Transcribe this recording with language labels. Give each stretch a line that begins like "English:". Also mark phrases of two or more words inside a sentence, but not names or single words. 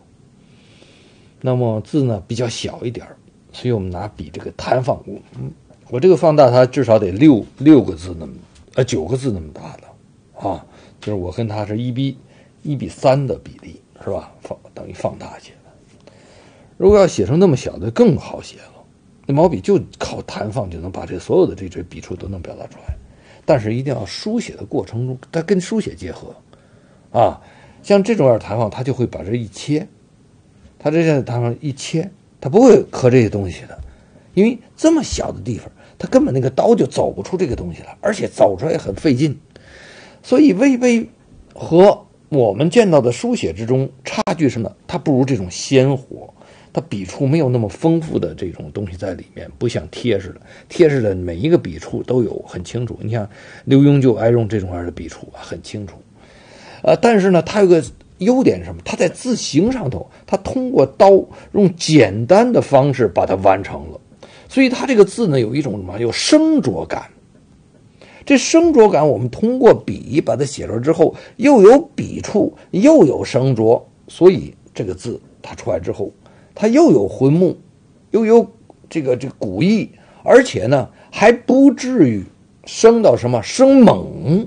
Chinese: 那麼字呢比較小一點，所以我們拿筆這個彈放，我這個放大它至少得六個字那麼9個字那麼大的啊，就是我跟它是1比3的比例，是吧？等於放大寫的。如果要寫成那麼小的，更好寫了。那毛筆就靠彈放就能把這所有的這筆觸都能表達出來，但是一定要書寫的過程中，它跟書寫結合啊。像這種樣彈放，它就會把這一切，它這樣彈放一切，它不會刻這些東西的，因為這麼小的地方。他根本那個刀就走不出這個東西來，而且走出來也很費勁，所以魏碑和我們見到的書寫之中差距是呢，它不如這種鮮活，它筆觸沒有那麼豐富的這種東西在裡面，不像帖似的，帖似的每一個筆觸都有很清楚。你像劉墉就愛用這種樣的筆觸很清楚，但是呢，它有個優點是什麼？它在字形上頭，它通過刀用簡單的方式把它完成了。所以它這個字呢，有一種什麼？有生拙感。這生拙感，我們通過筆把它寫出來之後，又有筆觸，又有生拙，所以這個字它出來之後，它又有渾木，又有這個古意，而且呢還不至于生到什麼生猛。